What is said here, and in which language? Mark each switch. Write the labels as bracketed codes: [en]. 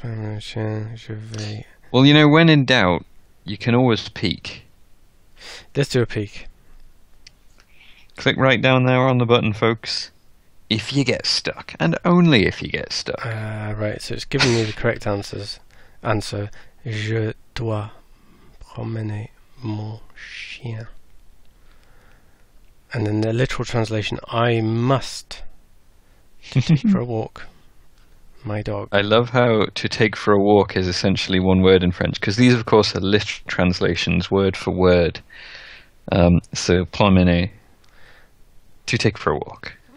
[en] Okay. Well, you know, when in doubt, you can always peek. Let's do a peek. Click right down there on the button, folks. If you get stuck, and only if you get stuck. Right. So it's giving me the correct answers. Answer: [fr] Je dois promener mon chien. [en] And then the literal translation: I must take for a walk my dog. I love how to take for a walk is essentially one word in French, because these, of course, are literal translations, word for word. So, promener, to take for a walk.